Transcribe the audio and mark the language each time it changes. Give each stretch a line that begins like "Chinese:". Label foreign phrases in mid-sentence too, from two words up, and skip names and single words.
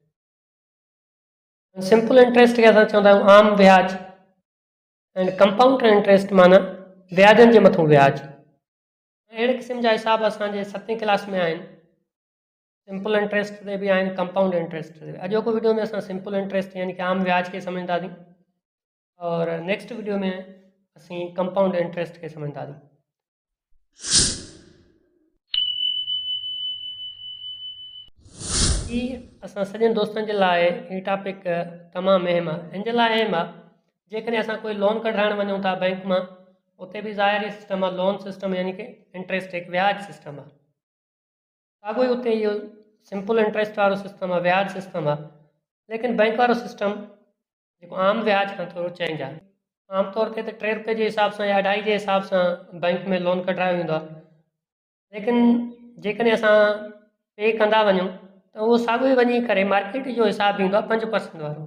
English: simple interest
Sindhi: खे असां चवंदा आहियूं आम व्याज ऐं
English: compound interest
Sindhi: माना व्याजनि जे मथां व्याज। अहिड़े क़िस्म जा हिसाब असांजे 7वीं क्लास में आहिनि,
English: simple interest
Sindhi: ते बि आहिनि,
English: compound interest
Sindhi: ते। अॼोको वीडियो में असां
English: simple interest
Sindhi: यानी कि आम व्याज खे सम्झंदासीं और
English: next video
Sindhi: में असीं
English: compound interest
Sindhi: खे सम्झंदासीं। ही असां सॼनि दोस्तनि जे लाइ ही टॉपिक तमामु अहम आहे। हिन जे लाइ अहम आहे जेकॾहिं असां कोई लोन कढाइणु वञूं था बैंक मां, उते बि ज़ाहिरी सिस्टम आहे
English: loan system
Sindhi: यानी कि इंट्रस्ट हिकु व्याज सिस्टम आहे। साॻियो ई उते इहो
English: simple interest
Sindhi: वारो सिस्टम आहे, व्याज सिस्टम आहे, लेकिन बैंक वारो सिस्टम जेको आम व्याज खां थोरो चेंज आहे। आमतौर ते त 3 रुपए जे हिसाब सां या 2.5 जे हिसाब सां बैंक में लोन कढायो वेंदो आहे, लेकिन जेकॾहिं असां पे कंदा वञूं त उहो साॻियो ई वञी करे मार्केट जो हिसाबु ईंदो आहे 5% वारो।